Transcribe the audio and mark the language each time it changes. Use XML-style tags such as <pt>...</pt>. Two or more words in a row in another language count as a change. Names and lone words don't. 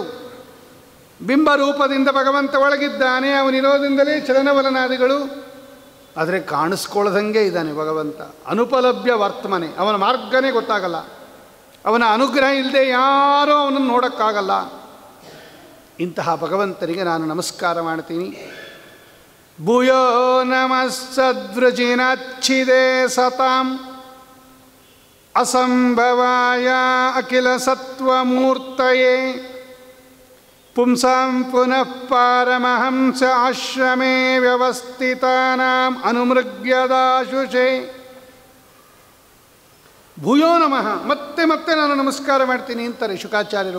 <kn>ಬಿಂಬರೂಪದಿಂದ ಭಗವಂತ ಒಳಗಿದ್ದಾನೆ, ಅವನಿರೋದ್ರಿಂದಲೇ ಚಲನವಲನಾದಿಗಳು. ಆದರೆ ಕಾಣಿಸ್ಕೊಳ್ಳದಂಗೆ ಇದ್ದಾನೆ ಭಗವಂತ.</kn> <sa>ಅನುಪಲಭ್ಯ ವರ್ತಮನೆ,</sa> <kn>ಅವನ ಮಾರ್ಗನೇ ಗೊತ್ತಾಗಲ್ಲ. ಅವನ ಅನುಗ್ರಹ ಇಲ್ಲದೆ ಯಾರೂ ಅವನನ್ನು ನೋಡೋಕ್ಕಾಗಲ್ಲ. ಇಂತಹ ಭಗವಂತನಿಗೆ ನಾನು ನಮಸ್ಕಾರ ಮಾಡ್ತೀನಿ.</kn> <sa>ಭೂಯೋ ನಮಃ ಸದ್ವೃಜಿನಚ್ಛಿದೆ ಸತಾಂ ಅಸಂಭವಾಯ ಅಖಿಲ ಸತ್ವಮೂರ್ತಯೇ ಪುಂಸಾಂ ಪುನಃ ಪಾರಮಹಂಸ ಆಶ್ರಮೇ ವ್ಯವಸ್ಥಿತಾನಾಂ ಅನುಮೃಗ್ಯದಾಶುಷೇ. ಭೂಯೋ ನಮಃ,</sa> <kn>ಮತ್ತೆ ಮತ್ತೆ ನಾನು ನಮಸ್ಕಾರ ಮಾಡ್ತೀನಿ ಅಂತಾರೆ ಶುಕಾಚಾರ್ಯರು.</kn>